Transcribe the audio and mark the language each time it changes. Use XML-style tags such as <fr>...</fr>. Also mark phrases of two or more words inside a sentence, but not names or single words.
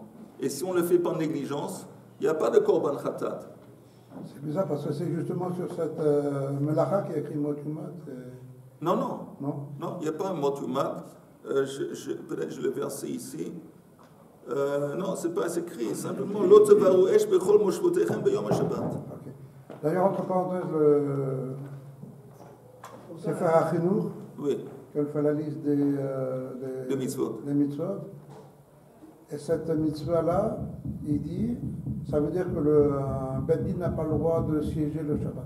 <fr>Et si on le fait par négligence, il n'y a pas de</fr> <he>קרבן חטאת.</he> <fr>C'est bizarre parce que c'est justement sur cette melacha qui a écrit Motumat. Non, Non, il n'y a pas un Motumat. Peut-être je le verset ici. Non, ce n'est pas écrit. Simplement, l'autre</fr> <he>בערו אש בכל מושבותיכם ביום שבת.</he> <fr>D'ailleurs, entre parenthèses, le Sefer HaChinuch, Oui, qu'elle fait la liste des mitzvot. des mitzvot. Et cette mitzvah-là, il dit, ça veut dire que le</fr> <he>בית דין</he> <fr>n'a pas le droit de siéger le Shabbat.</fr>